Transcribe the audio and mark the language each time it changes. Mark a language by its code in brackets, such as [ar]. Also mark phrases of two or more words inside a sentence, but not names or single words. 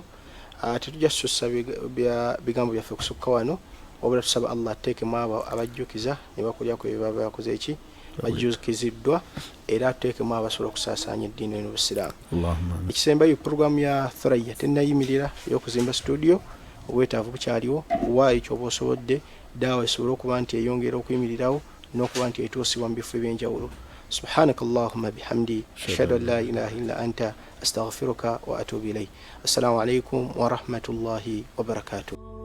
[lg] Tetujja sussa bigambo byaffe kusukka wano, wabula tusaba Allah ateekemu abo abajjukiza ne bakolyako ebyo baba bakoze eki bajjukiziddwa era ateekemu abasobola okusaasaanya eddiini n'obusiraamu. Ekisembayo puroguramu ya Thurayya tennayimirira ey'okuzimba studio, obwetaavu bukyaliwo, waayo ky'oba osobodde daawa esobole okuba nti eyongera okuyimirirawo n'okuba nti etuusibwa mu bifo eby'enjawulo. [ar] سبحانك اللهم بحمدي أشهد أن لا إله إلا أنت أستغفرك وأتوب إليك. السلام عليكم ورحمة الله وبركاته.